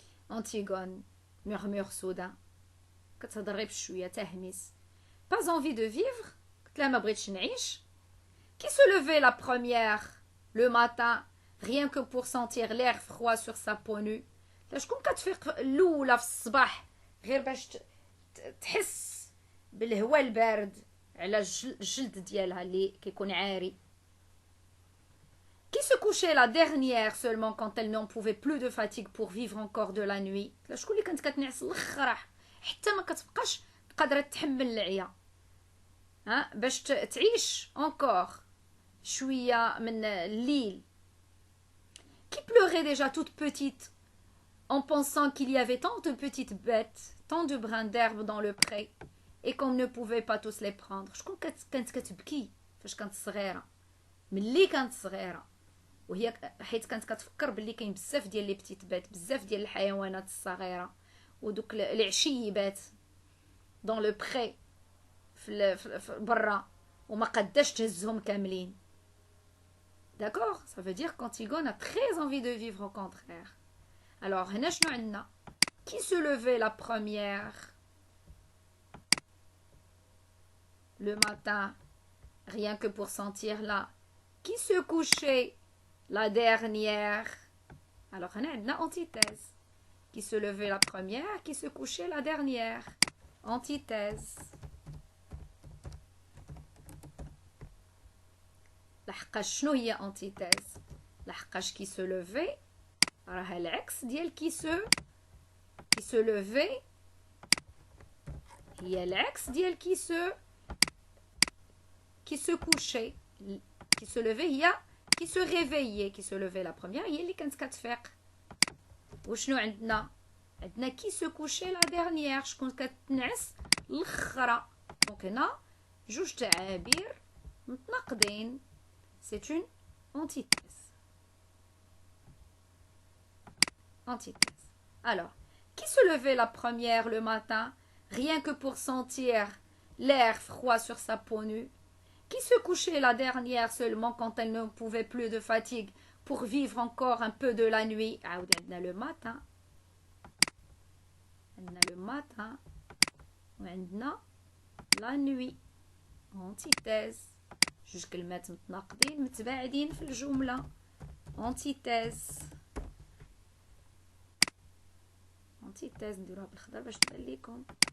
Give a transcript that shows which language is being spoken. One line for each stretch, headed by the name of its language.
French: Antigone murmure soudain.
Arabic: كتهضر غير بشوية تهمس.
French: Pas envie de vivre?
Arabic: قلت لها ما بغيتش نعيش.
French: Qui se levait la première le matin rien que pour sentir l'air froid sur sa peau nue?
Arabic: شكون كتفيق الاولى في الصباح غير باش تحس بالهواء البارد على الجلد ديالها اللي كيكون عاري.
French: Qui se couchait la dernière seulement quand elle n'en pouvait plus de fatigue pour vivre encore de la nuit.
Arabic: شكون اللي كانت كتنعس الاخر حتى ما كتبقاش قادره تحمل العيا باش تعيش encore شويه من الليل.
French: Qui pleurait déjà toute petite en pensant qu'il y avait tant de petites bêtes, tant de brins d'herbe dans le pré et qu'on ne pouvait pas tous les prendre.
Arabic: شكون كانت كتبكي فاش كانت صغيره ملي كانت صغيره وهي حيت كانت كتفكر باللي كاين بزاف ديال
French: لي بتيت بات
Arabic: بزاف ديال الحيوانات الصغيره ودوك العشيبات
French: دون لو بري
Arabic: في برا وما قداش تهزهم كاملين.
French: D'accord, ça veut dire qu'Antigone a très envie de vivre au contraire. Alors
Arabic: هنا شنو عندنا
French: qui se levait la première le matin rien que pour sentir là, qui se couchait la dernière. Alors
Arabic: هنا عندنا
French: antithèse qui se levait la première, qui se couchait la dernière. Antithèse.
Arabic: لحقاش شنو هي antithèse؟ لحقاش
French: qui se levait
Arabic: راها العكس ديال qui se levait هي العكس ديال
French: qui se couchait. qui se levait هي qui se réveillait. qui se levait la première هي
Arabic: اللي كانت كتفيق. وشنو عندنا
French: qui se couchait la dernière
Arabic: شكون كتنعس الاخرى. دونك هنا جوج تعابير متناقضين.
French: c'est une antithèse. Antithèse. Alors, qui se levait la première le matin rien que pour sentir l'air froid sur sa peau nue? Qui se couchait la dernière seulement quand elle ne pouvait plus de fatigue pour vivre encore un peu de la nuit? عاودنا le matin. عندنا le matin وعندنا la nuit. Antithèse.
Arabic: جوج كلمات متناقضين متباعدين في الجملة.
French: Antithèse.
Arabic: Antithèse نديروها بالخضر باش تبان لكم.